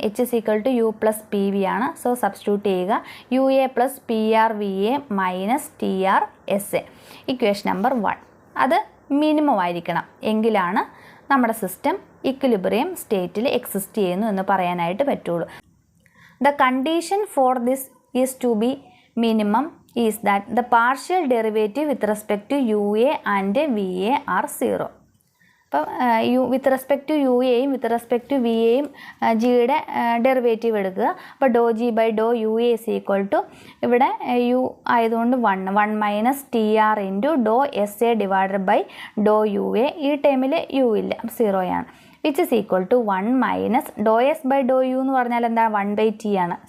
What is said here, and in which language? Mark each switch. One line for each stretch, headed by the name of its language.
English: H is equal to U plus P V
Malayalam: ആണ്. So substitute ചെയ്യുക. U A plus P R V A minus T R S A, equation number 1. അത് minimum ആയിരിക്കണം, എങ്കിലാണ് നമ്മുടെ system equilibrium സ്റ്റേറ്റിൽ exist ചെയ്യുന്നു എന്ന് പറയാനായിട്ട് പറ്റുള്ളൂ.
English: The condition for this is to be minimum is that the partial derivative with respect to UA and VA are 0.
Malayalam: അപ്പം with respect to you എയും വിത്ത് റെസ്പെക്ട് ടു വി എയും ജിയുടെ derivative എടുക്കുക. അപ്പോൾ ഡോ G by Dr U A is equal to ഇവിടെ U ആയതുകൊണ്ട് 1 minus T R into Dr S A divided by Dr U A. ഈ ടൈമിൽ യു ഇല്ല, 0 which is equal to 1 minus Dr S by Dr U എന്ന് പറഞ്ഞാൽ എന്താണ് 1/t ആണ്.